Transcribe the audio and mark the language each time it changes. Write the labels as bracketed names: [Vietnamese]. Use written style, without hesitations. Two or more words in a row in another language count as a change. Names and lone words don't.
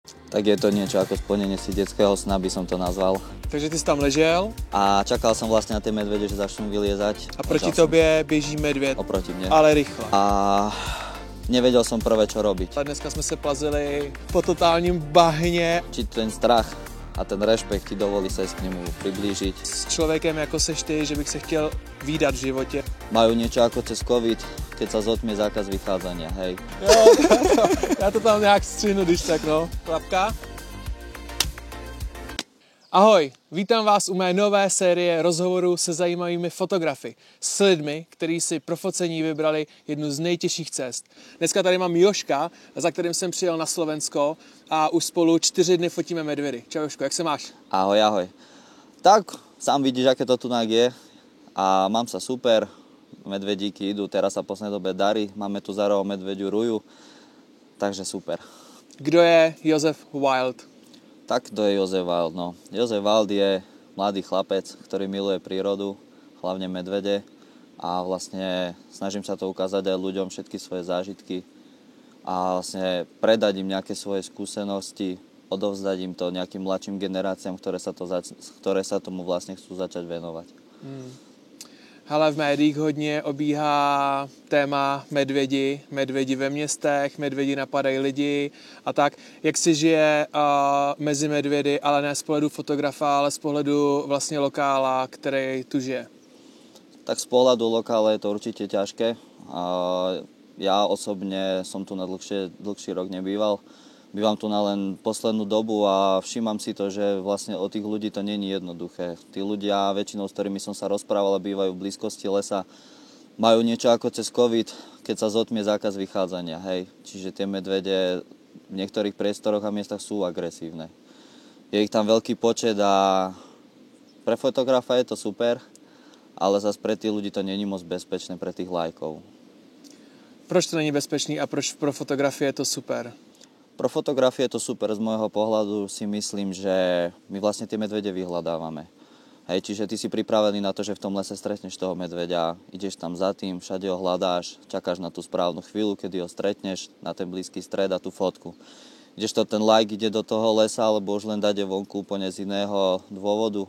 [Slovak] Tak je to niečo ako splnenie si detského sna, by som to nazval. [Czech] Takže ty jsi tam ležel [Slovak] A čakal som vlastne na tie medvede, že začnú vyliezať. [Czech] a proti tobě běží medvěd, [Slovak] Oproti mne. [Czech] ale rychle. [Slovak] A nevedel som prvé, čo robiť. [Czech] Ale dneska jsme se plazili po totálním bahně. [Slovak] Či ten strach a ten rešpekt ti dovolí sa k nemu priblížiť. [Czech] S člověkem jako seš ty, že bych se chtěl výdat v životě. [Slovak] Majú niečo ako cez COVID, keď sa zotmie zákaz vychádzania, hej. [Czech] Jo, já to tam nějak střihnu, když tak, no. Klapka. Ahoj, vítám vás u mé nové série rozhovorů se zajímavými fotografy. S lidmi, kteří si pro focení vybrali jednu z nejtěžších cest. Dneska tady mám Joška, za kterým jsem přijel na Slovensko a už spolu 4 dny fotíme medvědy. Čau Joško, jak se máš? [Slovak] Ahoj, ahoj. Tak, sám vidíš, aké to tu je a mám sa super. Medvedíky idú, teraz sa v poslednej dobe darí. Máme tu za rohom medvediu Ruju, takže super. [Czech] Kdo je Josef Wild? [Slovak] Tak to je Josef Wild, no. Josef Wild je mladý chlapec, ktorý miluje prírodu, hlavne medvede a vlastne snažím sa to ukázať aj ľuďom, všetky svoje zážitky a vlastne predať im nejaké svoje skúsenosti, odovzdať im to nejakým mladším generáciám, ktoré sa tomu vlastne chcú začať venovať. [Czech] Hele, v médiích hodně obíhá téma medvědi ve městech, medvědi napadají lidi a tak. Jak si žije mezi medvědy, ale ne z pohledu fotografa, ale z pohledu vlastně lokála, který tu žije? [Slovak] Tak z pohľadu lokála je to určite ťažké. Ja osobne som tu na dlhší rok nebýval. Bývam tu na len poslednú dobu a všímam si to, že vlastne od tých ľudí to není jednoduché. Tí ľudia, väčšinou s ktorými som sa rozprával, bývajú v blízkosti lesa, majú niečo ako cez COVID, keď sa zotmie zákaz vychádzania. Hej. Čiže tie medvede v niektorých priestoroch a miestach sú agresívne. Je ich tam veľký počet a pre fotografa je to super, ale zase pre tých ľudí to není moc bezpečné, pre tých lajkov. [Czech] Proč to není bezpečný a proč pro fotografie je to super? Pro fotografie [Slovak] je to super, z môjho pohľadu si myslím, že my vlastne tie medvede vyhľadávame. Hej, čiže ty si pripravený na to, že v tom lese stretneš toho medveďa, ideš tam za tým, všade ho hľadáš, čakáš na tú správnu chvíľu, kedy ho stretneš, na ten blízky stred a tú fotku. Kdežto ten like ide do toho lesa, alebo už len dať vonku úplne z iného dôvodu.